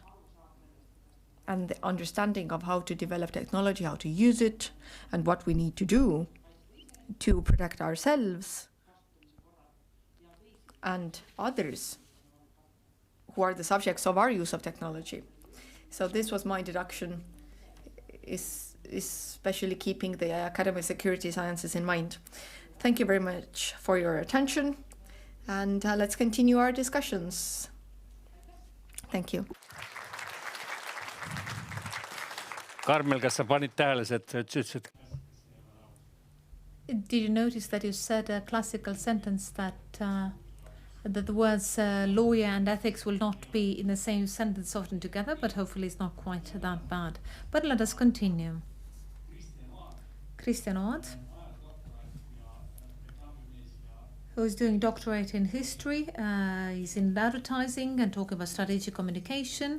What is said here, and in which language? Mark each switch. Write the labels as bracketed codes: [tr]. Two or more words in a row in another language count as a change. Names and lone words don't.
[en] And the understanding of how to develop technology, how to use it, and what we need to do to protect ourselves and others who are the subjects of our use of technology. So this was my introduction, especially keeping the academic security sciences in mind. Thank you very much for your attention, and let's continue our discussions. Thank you. [et] Karmel, kas sa panid tähele, et ütlesid? [en] Did you notice that you said a classical sentence that the words lawyer and ethics will not be in the same sentence often together, but hopefully it's not quite that bad. But let us continue. Christian Oad, who is doing doctorate in history, he's in advertising and talking about strategic communication.